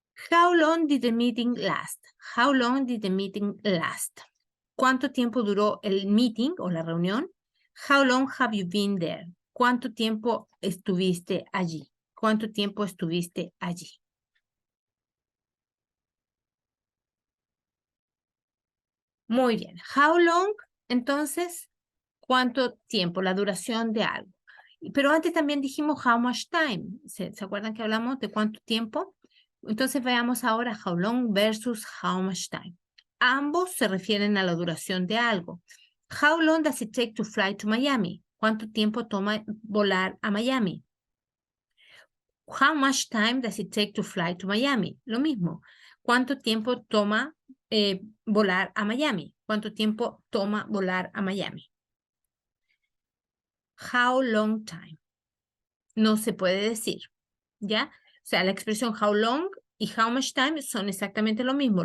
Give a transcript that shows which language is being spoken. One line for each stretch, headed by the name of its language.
English: How long did the meeting last? How long did the meeting last?
Spanish: ¿Cuánto tiempo duró el meeting o la reunión?
English: How long have you been there?
Spanish: ¿Cuánto tiempo estuviste allí? ¿Cuánto tiempo estuviste allí? Muy bien.
English: How long,
Spanish: entonces, ¿cuánto tiempo? La duración de algo. Pero antes también dijimos
English: how much time.
Spanish: ¿Se acuerdan que hablamos de cuánto tiempo? Entonces veamos ahora
English: how long versus how much time.
Spanish: Ambos se refieren a la duración de algo.
English: How long does it take to fly to Miami?
Spanish: ¿Cuánto tiempo toma volar a Miami?
English: How much time does it take to fly to Miami?
Spanish: Lo mismo. ¿Cuánto tiempo toma volar a Miami? ¿Cuánto tiempo toma volar a Miami?
English: How long time.
Spanish: No se puede decir, ¿ya? O sea, la expresión
English: how long
Spanish: y
English: how much time
Spanish: son exactamente lo mismo.